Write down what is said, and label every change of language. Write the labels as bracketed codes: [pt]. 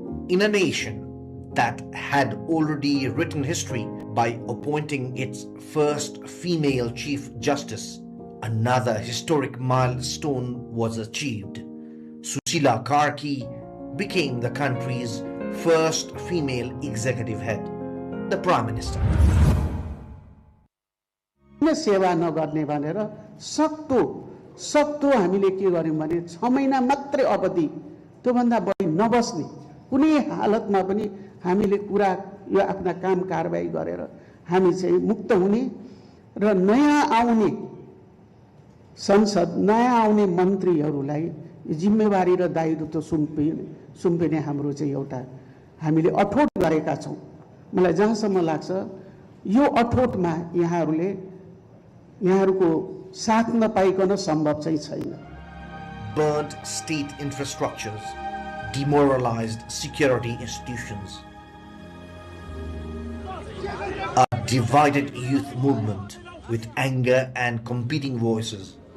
[en] In a nation that had already written history by appointing its first female Chief Justice, another historic milestone was achieved. Susila Karki became the country's first female executive head, the Prime Minister. [ne] सेवा नगर्ने भनेर सक्दो हामीले के गर्यौं भने 6 महिना मात्रै अवधि त्यो भन्दा बढी नबस्ने कुनै हालतमा पनि हामीले कुरा यो आफ्ना काम कारबाही गरेर हामी चाहिँ मुक्त हुने र नयाँ आउने संसद नयाँ आउने मन्त्रीहरूलाई जिम्मेवारी र दायित्व सुम्पिने हाम्रो चाहिँ एउटा हामीले अठोट गरेका छौं। मलाई जहाँसम्म लाग्छ यो अठोटमा यहाँहरूको साथ नपाइकन सम्भव चाहिँ छैन। [en] Burnt state infrastructures, demoralized security institutions, a divided youth movement with anger and competing voices.